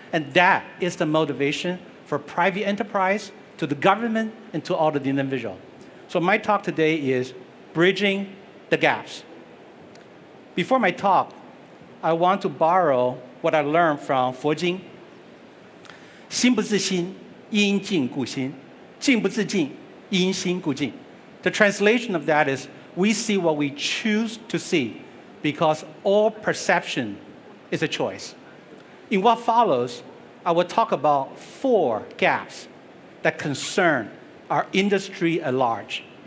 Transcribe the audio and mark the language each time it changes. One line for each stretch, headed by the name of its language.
English: And that is the motivation for private enterprise, to the government, and to all the individual. So my talk today is bridging the gaps. Before my talk, I want to borrow what I learned from 佛经。
Chinese: 心不自心，因境故心；境不自境，因心故境。
English: The translation of that is, we see what we choose to see, because all perception is a choice. In what follows, I will talk about 4 gaps that concern our industry at large.